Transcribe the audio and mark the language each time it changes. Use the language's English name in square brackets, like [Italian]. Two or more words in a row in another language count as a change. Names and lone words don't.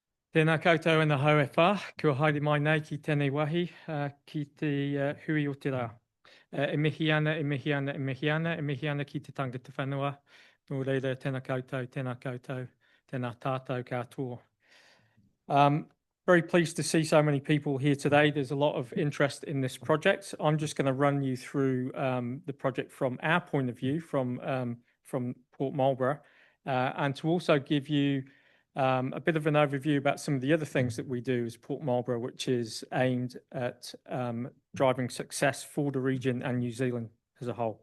[Māori] Tēnā koutou e hau e whā, kua haere mai nei ki tēnei wahi, ki te hui o te rā. E mihi ana, e mihi ana, e mihi ana, e mihi ana ki te tangata whanua. Nō reira, tēnā koutou, tēnā tātou katoa. [English] Very pleased to see so many people here today. There's a lot of interest in this project. I'm just going to run you through the project from our point of view, from Port Marlborough, and to also give you a bit of an overview about some of the other things that we do as Port Marlborough, which is aimed at driving success for the region and New Zealand as a whole.